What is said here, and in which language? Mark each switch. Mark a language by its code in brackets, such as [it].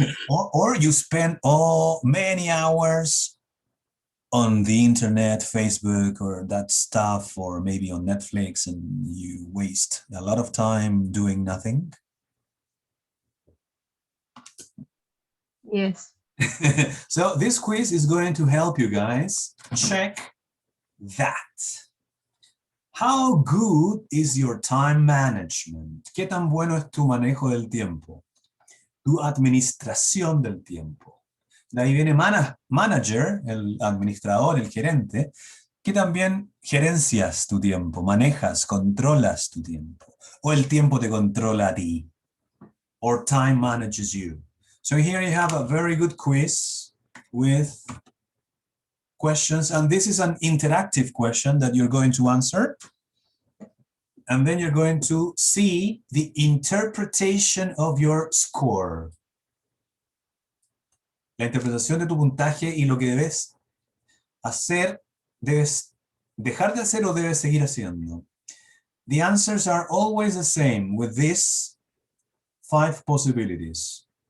[en] Or you spend many hours on the internet, Facebook, or that stuff, or maybe on Netflix, and you waste a lot of time doing nothing. Yes. So this quiz is going to help you guys check that. How good is your time management? [es] ¿Qué tan bueno es tu manejo del tiempo? Tu administración del tiempo. De ahí viene manager, el administrador, el gerente, que también gerencias tu tiempo, manejas, controlas tu tiempo. O el tiempo te controla a ti. [en] or time manages you? So here you have a very good quiz with questions, and this is an interactive question that you're going to answer. And then you're going to see the interpretation of your score. [es] La interpretación de tu puntaje y lo que debes hacer, debes dejar de hacer o debes seguir haciendo. [en] The answers are always the same with these 5 possibilities.